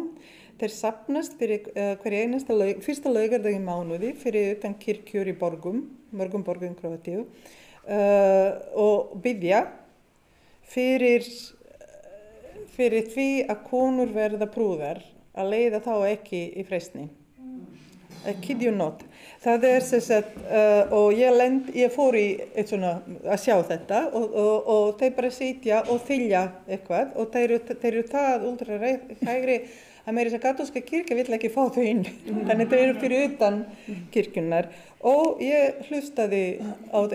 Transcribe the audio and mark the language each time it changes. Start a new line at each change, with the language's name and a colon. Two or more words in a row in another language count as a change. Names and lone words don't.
Icelandic: Þeir safnast fyrir hverja einasta fyrsta laugardag í mánuði fyrir utan kirkjur í mörgum borgum Króatíu, og biðja fyrir því að konur verða prúðar að leiða þá ekki í freistni.
English: I kid you not.
Icelandic: Það og ég fór í að sjá þetta og þeir bara sitja og þylja eitthvað og þeir eru það ultrahægri að meira þess að katólska kirkja vill ekki fá þau inn. Þannig þeir eru fyrir utan kirkjunnar og ég hlustaði á það.